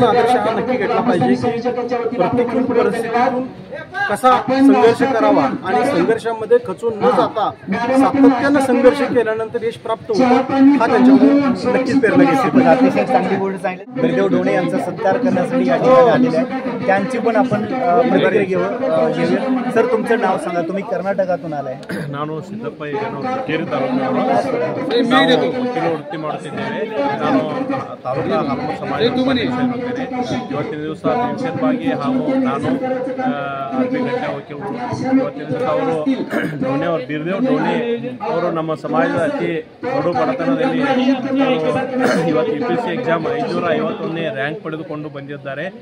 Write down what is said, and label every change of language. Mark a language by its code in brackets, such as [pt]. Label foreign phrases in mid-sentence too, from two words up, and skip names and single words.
[mr] आदर्श हा नक्की घेतला पाहिजे की प्रतिकूल परिस्थितीतून कसा संघर्ष करावा आणि संघर्षामध्ये खचून न जाता सातत्यानं संघर्ष केल्यानंतर यश प्राप्त होतं, हा त्यांच्याकडून नक्कीच प्रेरणा घेतली। अतिशय चांगली गोष्ट सांगितली। बिरदेव डोणे यांचा सत्कार करण्यासाठी या ठिकाणी आलेले आहे, त्यांची पण आपण प्रतिक्रिया घेऊया। सर, तुमचं नाव सांगा, तुम्ही कर्नाटकातून आलाय? [kn] ನಾನು ಸಿದ್ದಪ್ಪ ಕೇರಿ ತಾಲೂಕಿನವರು ವೃತ್ತಿ ಮಾಡುತ್ತಿದ್ದೇವೆ। ನಾನು ತಾಲೂಕಾ ಹನುಮ ಸಮಾಜ ಸೇರುತ್ತೇನೆ। ಇವತ್ತಿನ ದಿವಸ ಪೆನ್ಷನ್ಗಾಗಿ ಹಾಗೂ ನಾನು ಅರ್ಬಿಗಟ್ಟೆ ವಕೀಲರು ಇವತ್ತಿನ ದಿವಸ ಅವರು ಡೋಣೆ ಅವರು ಬಿರದೇವ್ ಡೋಣೆ ಅವರು ನಮ್ಮ ಸಮಾಜದ ಅತಿ ಕಡು ಬಡತನದಲ್ಲಿ ಇವತ್ತು UPSC ಎಕ್ಸಾಮ್ 551ನೇ ರ್ಯಾಂಕ್ ಪಡೆದುಕೊಂಡು ಬಂದಿದ್ದಾರೆ।